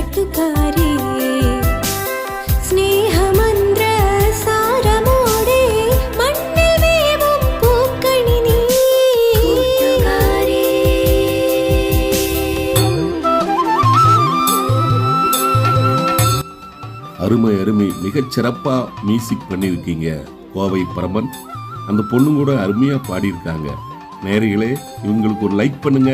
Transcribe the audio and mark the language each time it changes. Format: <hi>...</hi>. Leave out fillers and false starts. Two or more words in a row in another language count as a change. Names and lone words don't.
<ml>കൂട്ടുകാരേ സ്നേഹമന്ത്ര സാരമോടെ മണ്ണിൽ വേവും പൂക്കണി നീ കൂട്ടുകാരേ.</ml> <ta>அருமை அருமை, மிகச் சிறப்பா மியூசிக் பண்ணியிருக்கீங்க கோவை பரமன். அந்த பொண்ணு கூட அருமையா பாடியிருக்காங்க. நேயர்களே, இவங்களுக்கு ஒரு லைக் பண்ணுங்க.</ta>